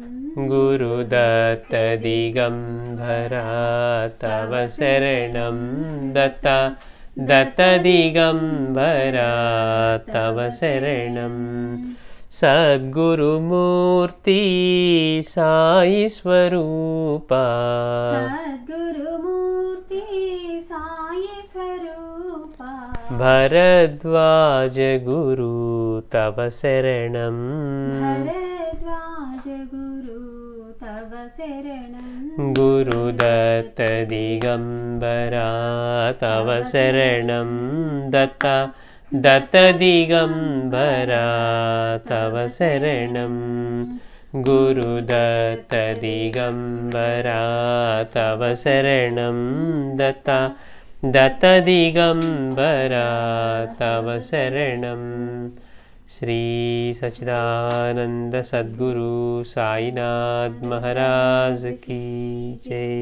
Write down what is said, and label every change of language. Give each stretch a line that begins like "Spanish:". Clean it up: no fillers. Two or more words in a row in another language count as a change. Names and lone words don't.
Sanskrit: गुरुदत्त दिगंबरा तव शरणं दत्ता दत्त दिगंबरा तव शरणं सद्गुरुमूर्ति साई स्वरूपा सद्गुरुमूर्ति साई स्वरूपा भरद्वाज गुरु तव शरणं भरद्वाज गुरु तव శరణం గురుదత్త దిగంబరా తవ శరణం దత్త దత్త దిగంబరా తవ శరణం గురుదత్త దిగంబరా తవ శరణం దత్త దత్త దిగంబరా తవ శరణం శ్రీ సచ్చిదానంద సద్గురు సాయినాథ్
Hindi: महाराज की जय.